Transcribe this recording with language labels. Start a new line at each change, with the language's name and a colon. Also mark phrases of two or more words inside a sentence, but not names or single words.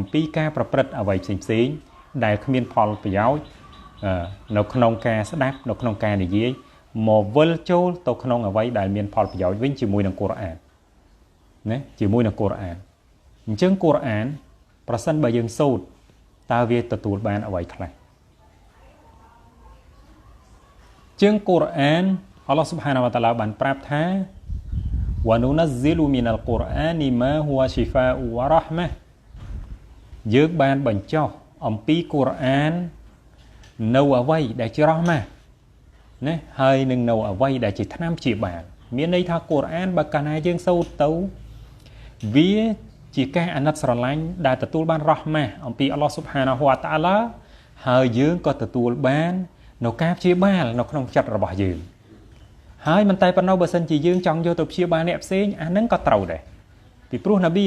Khmer: ពីការប្រព្រឹត្តអ្វីផ្សេងៗដែលគ្មានផលប្រយោជន៍នៅក្នុងការស្ដាប់នៅក្នុងការនិយាយមកវិលចូលទៅក្នុងអ្វីដែលមានផលប្រយោជន៍វិញជាមួយនឹងកូរ៉ានណាជាមួយនឹងកូរ៉ានអញ្ចឹងកូរ៉ានប្រសិនបើយើងសូត្រតើវាទទួលបានអ្វីខ្លះជាងកូរ៉ានអល់ឡោះ
Arabic: سبحانه وتعالى
Khmer: បានប្រាប់ថា
Arabic: وَنُنَزِّلُ مِنَ الْقُرْآنِ مَا هُوَ شِفَاءٌ وَرَحْمَةٌ
Khmer: យើងបានបញ្ចុះអំពីកូរ៉ាននៅអ្វីដែលជារ៉ហ្មាណាហើយនឹងនៅ អ្វីដែលជាថ្នាំព្យាបាលមានន័យថាកូរ៉ានបើកាលណាយើងសូត្រទៅវាជាការអាណិតស្រឡាញ់ដែលទទួលបានរ៉ហ្មាអំពីអល់ឡោះ
Arabic: سبحانه وتعالى
Khmer: ហើយយើងក៏ទទួលបាននៅការព្យាបាលនៅក្នុងចិត្តរបស់យើងហើយមិនតែប៉ុណ្ណោះបើសិនជាយើងចង់យកទៅព្យាបាលអ្នកផ្សេងអាហ្នឹងក៏ត្រូវដែរពីព្រោះនប៊ី